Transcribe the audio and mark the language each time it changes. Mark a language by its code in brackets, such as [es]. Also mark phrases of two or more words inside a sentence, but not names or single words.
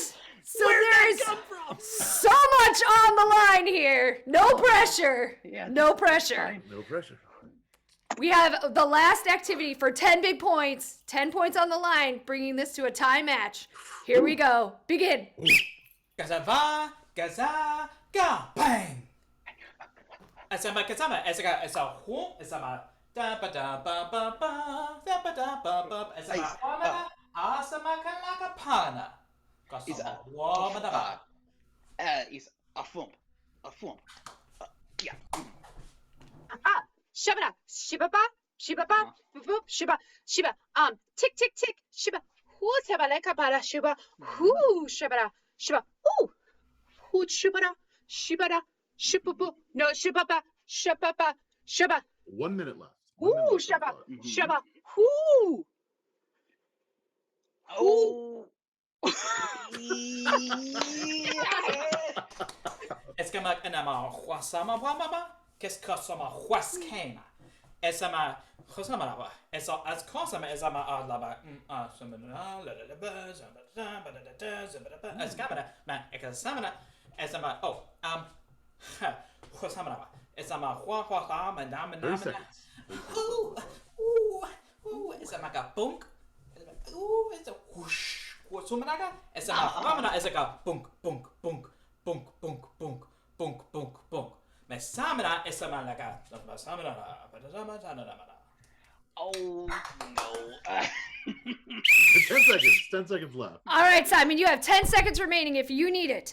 [en] So there's so much on the line here. No pressure. Yeah, no pressure. No pressure. We have the last activity for 10 big points. 10 points on the line, bringing this to a tie match. Here we go. Begin. Gazava, gaza, ga, bang. Asama, kasama, esaka, esa, hu, esama, da ba da ba ba ba, da ba da ba ba, esama, wamana, asama kalaka pana. Kasama, wamana ba. Is a thump. Yeah. Shabba, shibaba, shibaba, boop, shiba, shiba. Tick, tick, tick, shiba. Who tabaleka para shiba? Who shabara, shiba. Who shibara, shibara, shibabu. No, shibaba, shababa, shaba. 1 minute left. Who shaba, shaba. Who? Oh. Es que enama huasama wamama, qu'est-ce que sama huaskema? Esama huasama, esa as consama esama laba escamana, man, ecasamana, esama huasama, esama hua manama 30 seconds. esama ka bunk, it's a whoosh. Sumanaga, esa ramana esa ka bunk bunk bunk bunk bunk bunk bunk bunk bunk. Me samana esa malaga. Samana. Oh no. 10 seconds. 10 seconds left. All right, Simon, you have 10 seconds remaining if you need it.